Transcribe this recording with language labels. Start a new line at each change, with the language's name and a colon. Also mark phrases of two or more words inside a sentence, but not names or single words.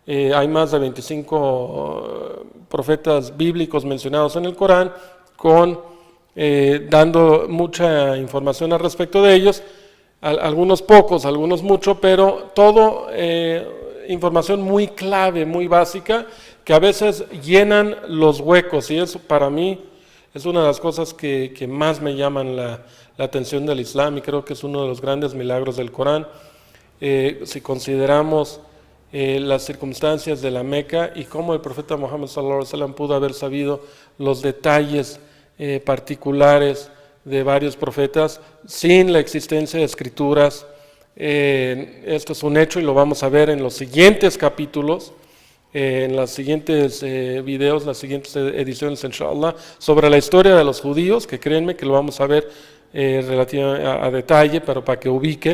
Spanish: hay más de 25 profetas bíblicos mencionados en el Corán, dando mucha información al respecto de ellos, algunos pocos, algunos mucho, pero todo información muy clave, muy básica, que a veces llenan los huecos, y eso para mí es una de las cosas que más me llaman la atención del Islam, y creo que es uno de los grandes milagros del Corán. Si consideramos las circunstancias de la Meca y cómo el profeta Muhammad
Arabic: صلى الله عليه وسلم
Spanish: pudo haber sabido los detalles particulares de varios profetas sin la existencia de escrituras. Esto es un hecho y lo vamos a ver en los siguientes capítulos, en los siguientes videos, las siguientes ediciones, inshallah, sobre la historia de los judíos, que créanme que lo vamos a ver relativamente a detalle, pero para que ubiquen.